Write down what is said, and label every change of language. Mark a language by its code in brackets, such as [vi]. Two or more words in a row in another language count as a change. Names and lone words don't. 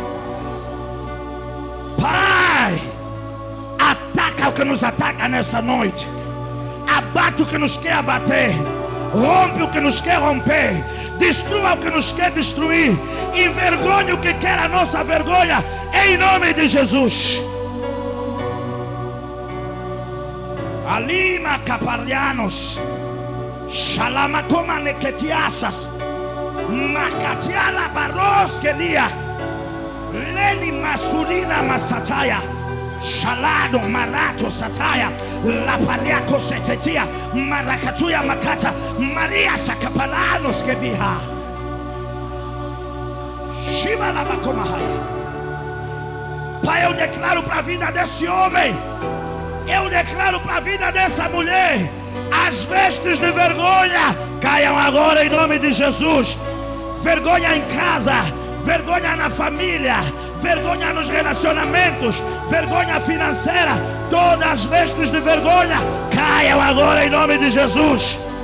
[pt] Pai, ataca o que nos ataca nessa noite. Abate o que nos quer abater. Rompe o que nos quer romper. Destrua o que nos quer destruir. Envergonhe o que quer a nossa vergonha em nome de Jesus. Alima caparianos, Shalamacoma nequetiasas, Makatiala baroskelia. Leni masulina masataya. Shalado marato sataya. Lapaliako setetia. Marakatuya makata. Maria sakapalanos kebiha. Shiva lavakomahaya. Pai, eu declaro para a vida desse homem, eu declaro para a vida dessa mulher, as vestes de vergonha caiam agora em nome de Jesus. Vergonha em casa, vergonha na família, vergonha nos relacionamentos, vergonha financeira, todas as vestes de vergonha caiam agora em nome de Jesus.